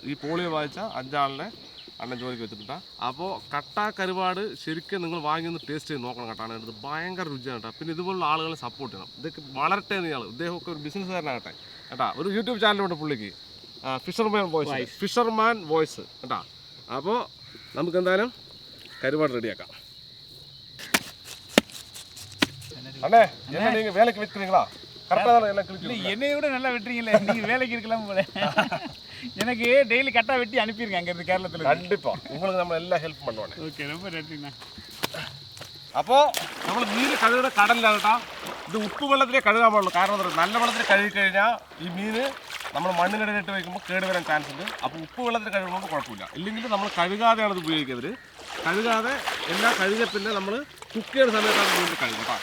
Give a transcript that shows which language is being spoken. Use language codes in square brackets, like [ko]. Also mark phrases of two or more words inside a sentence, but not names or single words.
[ml] ഈ പോളിയോ ബാധിച്ച 5 ആളിനെ അണ്ണൻ ജോലിക്ക് വെച്ചിട്ടുണ്ട്. അപ്പോൾ കട്ട കരുവാട് ശരിക്കും നിങ്ങൾ വാങ്ങിയൊന്ന് ടേസ്റ്റ് ചെയ്ത് നോക്കണം കേട്ടോ. ഇത് ഭയങ്കര രുചിയാണ് കേട്ടോ. പിന്നെ ഇതുപോലുള്ള ആളുകളെ സപ്പോർട്ട് ചെയ്യണം. ഇതൊക്കെ വളരട്ടെ ഇയാൾ. ഇദ്ദേഹമൊക്കെ ഒരു ബിസിനസ്സുകാരനാകട്ടെ കേട്ടോ. ഒരു യൂട്യൂബ് ചാനലുണ്ട് പുള്ളിക്ക്, ഫിഷർമാൻ വോയിസ് കേട്ടോ. അപ്പോൾ നമുക്ക് എന്തായാലും കരുവാട് റെഡിയാക്കാം. [ta] அண்ணே, என்ன நீங்க வேலைக்கு விக்கிறீங்களா? கரெக்ட்டா தான் எல்லாம் கிழிக்கிறீங்க. என்னைய விட நல்லா வெட்டுறீங்களே. நீங்க வேலைக்கு இருக்கலாம் போல. எனக்கு டெய்லி கட்டா வெட்டி அனுப்பிடுங்க அங்க இருந்து கேரளத்துல. கண்டிப்பா உங்களுக்கு நம்ம எல்லாம் ஹெல்ப் பண்ணுவோம். ஓகே, ரொம்ப நன்றிண்ணா. [ml] അപ്പോൾ നമ്മൾ മീൻ കഴുകുന്ന കടലിലാണ് കേട്ടോ. ഇത് ഉപ്പ് വെള്ളത്തിലേ കഴുകാൻ പാടുള്ളൂ. കാരണം നല്ല വെള്ളത്തിൽ കഴുകി കഴിഞ്ഞാൽ ഈ മീൻ നമ്മൾ മണ്ണിനിടയിട്ട് വയ്ക്കുമ്പോൾ കേട് വരാൻ ചാൻസ് ഉണ്ട്. അപ്പോൾ ഉപ്പ് വെള്ളത്തിൽ കഴുകുമ്പോൾ കുഴപ്പമില്ല. ഇല്ലെങ്കിൽ നമ്മൾ കഴുകാതെയാണ് ഇത് ഉപയോഗിക്കുന്നത്. കഴുകാതെ എല്ലാം കഴുകിയ പിന്നെ നമ്മൾ കുക്ക് ചെയ്യുന്ന സമയത്താണ് മീൻ കഴുകും കേട്ടോ.